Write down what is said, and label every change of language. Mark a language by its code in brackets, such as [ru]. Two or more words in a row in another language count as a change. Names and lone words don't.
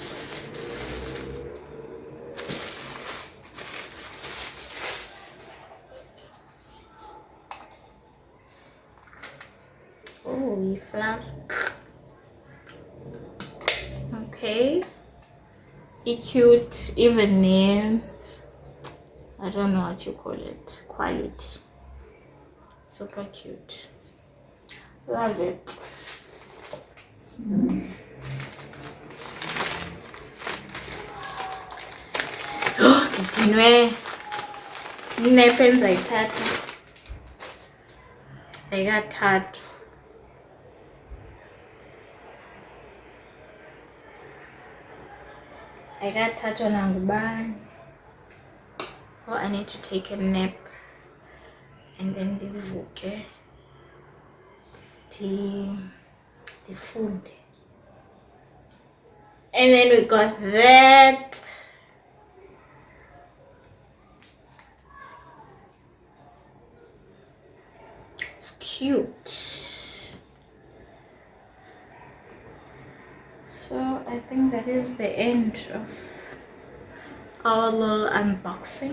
[en] Oh, flask. Okay. Cute, even name. I don't know what you call it. Quality. Super cute. Love it. Oh, didinwe. [xh] Nepens ayithatha. Ayikathathu. Ayikathathwa nangubani. [en] Oh, I need to take a nap and then [xh] ndivuke ndifunde. [en] And then we got that. It's cute. So I think that is the end of our little unboxing.